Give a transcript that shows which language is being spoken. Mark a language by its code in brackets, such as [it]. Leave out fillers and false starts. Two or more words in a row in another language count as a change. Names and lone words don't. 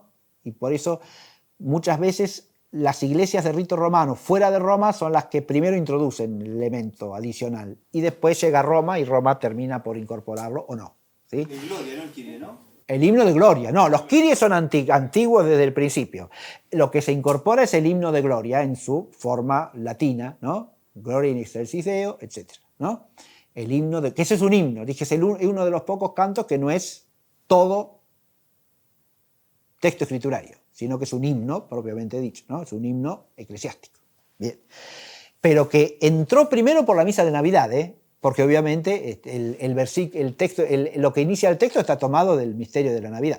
[es] Y por eso muchas veces las iglesias de rito romano fuera de Roma son las que primero introducen el elemento adicional y después llega a Roma y Roma termina por incorporarlo o no, ¿sí? De gloria, ¿no? El Kyrie, ¿no? El himno de gloria. No, los Kyrie son antiguos desde el principio. Lo que se incorpora es el himno de gloria en su forma latina, ¿no? [la] Gloria in excelsis Deo, [es] etc., ¿no? El himno que ese es un himno, dije, es uno de los pocos cantos que no es todo texto escriturario, sino que es un himno propiamente dicho, ¿no? Es un himno eclesiástico. Bien. Pero que entró primero por la misa de Navidad, porque obviamente el texto, lo que inicia el texto está tomado del misterio de la Navidad.